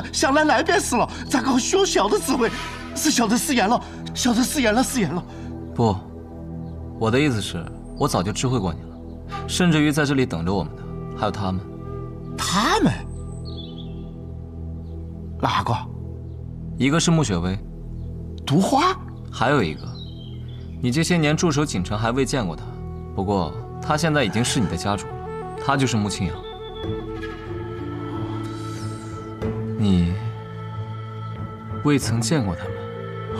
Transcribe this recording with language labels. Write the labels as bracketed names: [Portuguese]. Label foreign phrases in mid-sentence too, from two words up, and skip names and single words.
[Chinese] 想來便是了。咋個需要小的指揮？是小的失言了，失言了。不，我的意思是，我早就知會過你了，甚至於在這裡等着我們的還有他們。他們？哪個？一個是穆雪薇，毒花。還有一個，你這些年駐守錦城還未見過他，不過他現在已經是你的家主了，他就是穆清揚。你未曾見過他們？